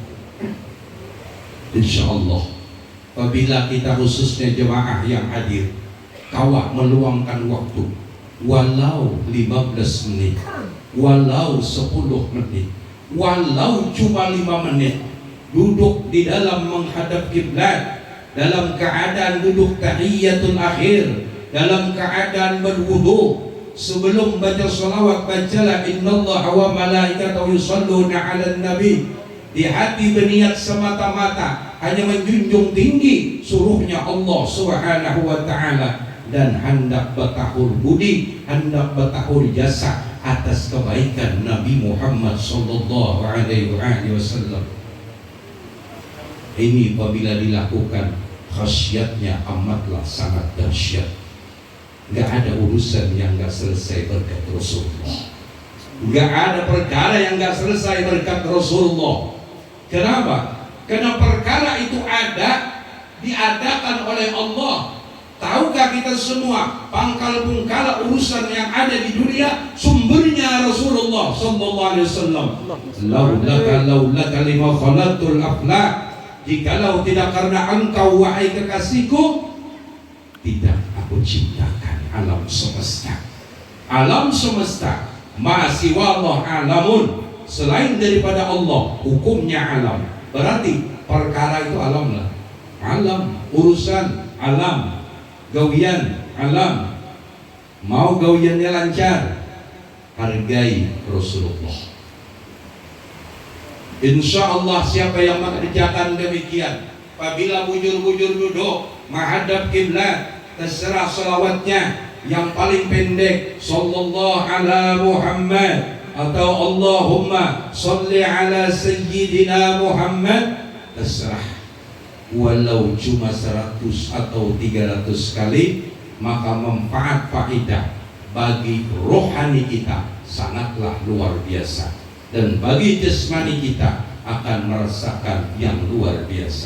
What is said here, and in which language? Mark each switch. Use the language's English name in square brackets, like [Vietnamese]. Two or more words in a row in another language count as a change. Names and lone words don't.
[Indonesian] Insyaallah apabila kita khususnya jemaah yang hadir kawak meluangkan waktu walau 15 menit, walau 10 menit, walau cuma 5 menit, duduk di dalam menghadap kiblat, dalam keadaan duduk tahiyatul akhir, dalam keadaan berwudu, sebelum baca salawat bacalah [Arabic] إن الله وملائكته يصلون على النبي. [Indonesian] Di hati berniat semata-mata hanya menjunjung tinggi suruhnya [Arabic] الله سبحانه وتعالى, [Indonesian] dan hendak bertahur budi, hendak bertahur jasa atas kebaikan Nabi Muhammad [Arabic] صلى الله عليه وسلم. [Indonesian] Ini apabila dilakukan, khasiatnya amatlah sangat dahsyat. Gak ada urusan yang gak selesai berkat Rasulullah. Gak ada perkara yang gak selesai berkat Rasulullah. Kenapa? Karena perkara itu diadakan oleh Allah. Tahukah kita semua pangkal pungkala urusan yang ada di dunia sumbernya Rasulullah [Arabic] صلى الله عليه وسلم. لولاك لما خلقت الأفلاك. [Indonesian] Jikalau tidak karena engkau wahai kekasihku, tidak aku ciptakan alam semesta. Alam semesta masih wallah alamun, selain daripada Allah hukumnya alam. Berarti perkara itu alam lah. Alam, urusan alam, gawian alam. Mau gawiannya lancar, hargai Rasulullah. [Arabic] إن شاء الله [Indonesian] siapa yang mengerjakan demikian, apabila bujur-bujur duduk menghadap kiblat, terserah salawatnya. Yang paling pendek [Arabic] صلى الله على محمد [Indonesian] atau [Arabic] اللهم صل على سيدنا محمد, [Indonesian] terserah. Walau cuma 100 atau 300 kali, maka manfaat faedah bagi rohani kita sangatlah luar biasa, dan bagi jasmani kita akan merasakan yang luar biasa.